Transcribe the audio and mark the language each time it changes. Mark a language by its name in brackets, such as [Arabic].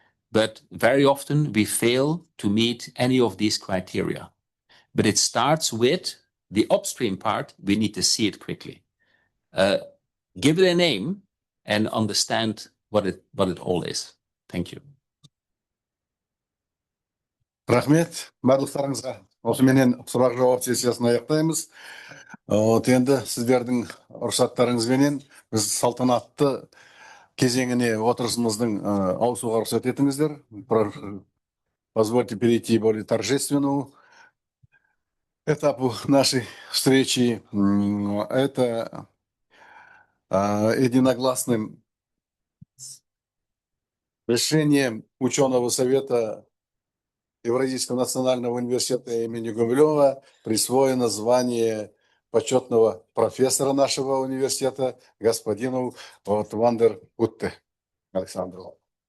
[English] But very often we fail to meet any of these criteria. But it starts with the upstream part. We need to see it quickly. Give it a name and understand what it all is. Thank you. [Kazakh] Рахмет барлықтарыңызға. Осыменен сұрақ жауап сессиясын аяқтаймыз. Енді сіздердің рұқсаттарыңызбенен біз салтанатты кезеңіне отырысымыздың ауысуға рұқсат етіңіздер. [Russian] Позвольте перейти к более торжественному этапу нашей встречи. Это единогласным решением ученого совета Евразийского национального университета имени Гумилева присвоено звание почетного профессора нашего университета господину Вандер Путте Александру.